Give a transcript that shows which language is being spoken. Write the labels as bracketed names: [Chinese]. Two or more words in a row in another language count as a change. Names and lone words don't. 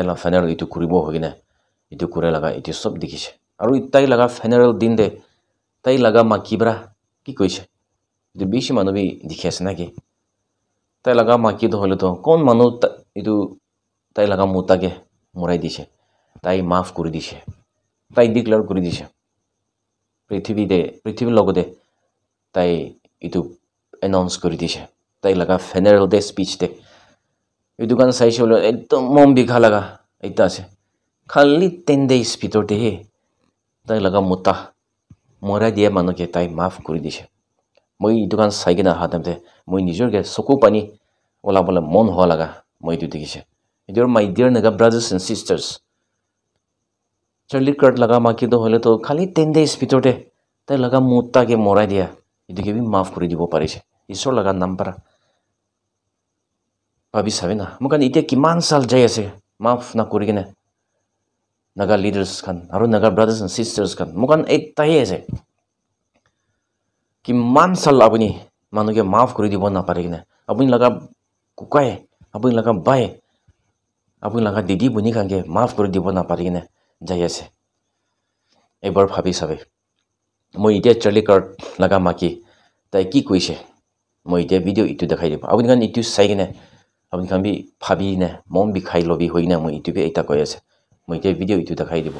[Naga Pidgin] la funeral itu kuribo hoigina itu kure laga itu sob dikise aro tai laga funeral din de tai laga makibra ki koise itu bishi manu bi dikhiase naki tai laga maki to hole to kon manu itu tai laga mutage morai dise tai maaf kuri dise tai declare kuri dise prithibi logote tai itu announce kuri dise tai laga [English] funeral day speech [Naga Pidgin] de itu kan saise hole ekdom mom bikha laga eta ase khali 10 days bitor de he tai laga muta morai dia manu ke tai maaf kuri dise moi itu kan saigena hatamte moi nijor ke soku pani ola bola mon ho laga moi itu dikise idur [English] my dear naga brothers and sisters [Naga Pidgin] Charlie Kirk laga maki to hole to khali 10 days bitor de tai laga muta ke morai dia itu ke bi maaf kuri dibo parise isor laga nampara pabi sabena mukan ite kiman sal jai ase maaf na kuri kene naga leaders kan aro naga [English] brothers and sisters [Naga Pidgin] kan mukan ektai ase kiman sal apuni manu ke maaf kuri dibo na pare kene apuni laga kukai apuni laga bai apuni laga didi buni kan ke maaf kuri dibo na pare kene jai ase ebar bhabi sabe moi ite Charlie Kirk laga maki tai ki koise moi ite video itu dekhai dibo apuni kan itu sai kene apuni kan bi bhabi ne mom bi khai lobi hoina moi itu bi eta koi ase moi ite video itu dekhai dibo